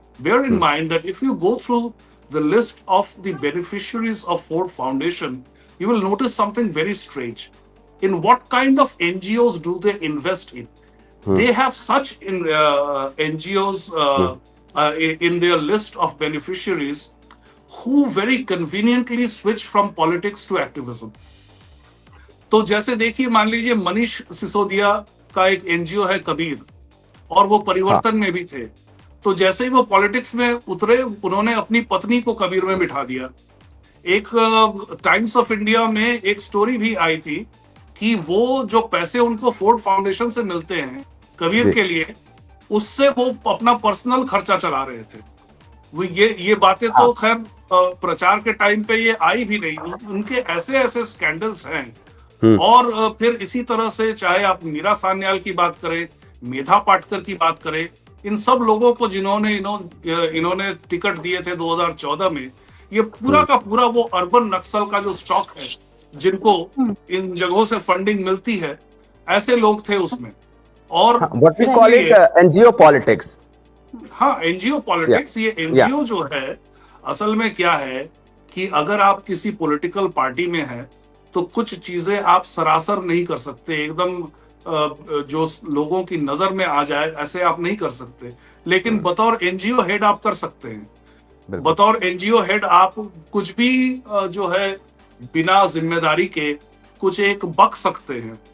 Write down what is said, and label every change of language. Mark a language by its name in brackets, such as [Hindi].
[English] Bear in mind that if you go through the list of the beneficiaries of Ford Foundation, you will notice something very strange. In what kind of NGOs do they invest in? They have such NGOs in their list of beneficiaries who very conveniently switch from politics to activism. [Hindi] तो जैसे देखिए, मान लीजिए मनीष सिसोदिया का एक NGO है कबीर, और वो परिवर्तन में भी थे. तो जैसे ही वो पॉलिटिक्स में उतरे, उन्होंने अपनी पत्नी को कबीर में बिठा दिया. एक टाइम्स ऑफ इंडिया में एक स्टोरी भी आई थी कि वो जो पैसे उनको फोर्ड फाउंडेशन से मिलते हैं कबीर के लिए, उससे वो अपना पर्सनल खर्चा चला रहे थे. वो ये बातें तो खैर प्रचार के टाइम पे ये आई भी नहीं. उनके ऐसे स्कैंडल्स हैं. और फिर इसी तरह से चाहे आप मीरा सान्याल की बात करें, मेधा पाटकर की बात करें, इन सब लोगों को जिन्होंने इन्होंने टिकट दिए थे 2014 में, ये पूरा का पूरा वो अर्बन नक्सल का जो स्टॉक है, जिनको इन जगहों से फंडिंग मिलती है, ऐसे लोग थे उसमें. और [English] what we call it NGO politics. [Hindi] हाँ, एनजीओ पॉलिटिक्स. ये एनजीओ जो है, असल में क्या है कि अगर आप किसी पॉलिटिकल पार्टी में हैं, तो कुछ चीजें आप सरासर नहीं कर सकते, एकदम जो लोगों की नजर में आ जाए ऐसे आप नहीं कर सकते. लेकिन बतौर एनजीओ हेड आप कर सकते हैं. बतौर एनजीओ हेड आप कुछ भी जो है बिना जिम्मेदारी के कुछ एक बक सकते हैं.